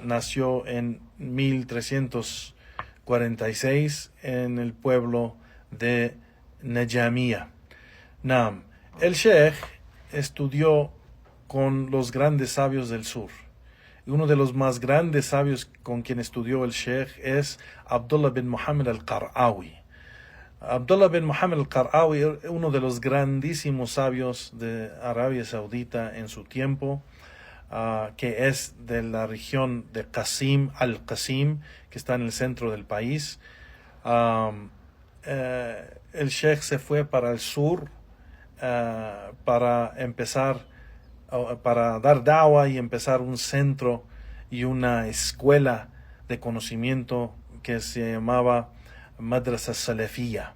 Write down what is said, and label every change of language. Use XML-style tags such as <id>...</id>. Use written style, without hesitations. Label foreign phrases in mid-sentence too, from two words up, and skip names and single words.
<es>Nació en 1346 en el pueblo de Najamia. El Sheikh estudió con los grandes sabios del sur. Y uno de los más grandes sabios con quien estudió el Sheikh es Abdullah bin Muhammad al-Qar'awi. Abdullah bin Muhammad al-Qar'awi, uno de los grandísimos sabios de Arabia Saudita en su tiempo, que es de la región de Qasim, al-Qasim, que está en el centro del país. El Sheikh se fue para el sur para dar da'wah y empezar un centro y una escuela de conocimiento que se llamaba Madrasa Salafiyya.</es>